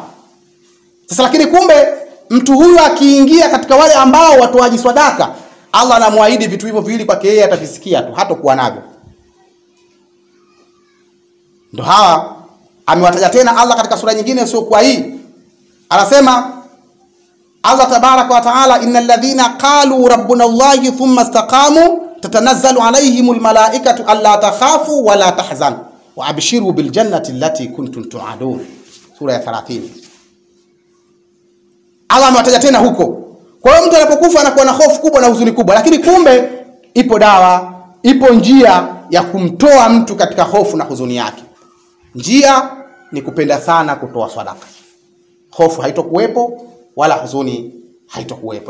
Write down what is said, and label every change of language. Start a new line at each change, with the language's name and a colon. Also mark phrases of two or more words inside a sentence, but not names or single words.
Swahili: Sasa lakini kumbe mtu huyu akiingia katika wale ambao watoaji sadaka, Allah anamwaahidi vitu hivyo viwili kwake yeye atavisikia tu, hatakuwa navyo. Ndio hawa amewataja tena Allah katika sura nyingine sio kwa hii. Anasema Allah
Arabic: تبارك وتعالى, إن الذين قالوا ربنا الله ثم استقاموا تتنزل عليهم الملائكة ألا تخافوا ولا تحزنوا وأبشروا بالجنة التي كنتم توعدون.
Swahili: Sura ya 30. Allah amewataja tena huko. Kwa hiyo mtu anapokufa anakuwa na hofu kubwa na huzuni kubwa, lakini kumbe ipo dawa, ipo njia ya kumtoa mtu katika hofu na huzuni yake. Njia ni kupenda sana kutoa sadaka. Hofu haitokuwepo wala huzuni haitokuwepo.